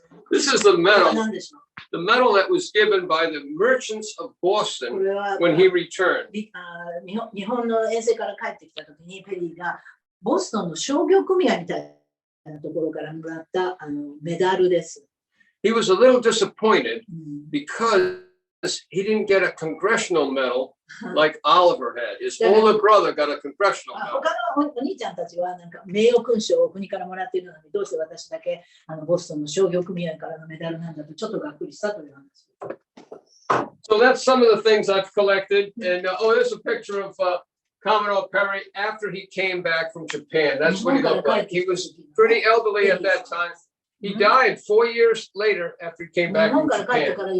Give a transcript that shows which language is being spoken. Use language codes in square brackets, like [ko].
[en] This is the medal that was given by the merchants of Boston when he returned. [ja] 日本の遠征から帰ってきたときにペリーがボストンの商業組合みたいなところからもらったメダルです。 [en] He was a little disappointed because he didn't get a congressional medal like Oliver had. His older brother got a congressional medal. [ja] 他のお兄ちゃんたちはなんか名誉勲章を国からもらっているのにどうして私だけボストンの商業組合からのメダルなんだとちょっとがっくりしたという話。 [en] So that's some of the things I've collected. And there's a picture of Commodore Perry after he came back from Japan. That's what he looked like. He was pretty elderly at that time. He died 4 years later after he came back from Japan.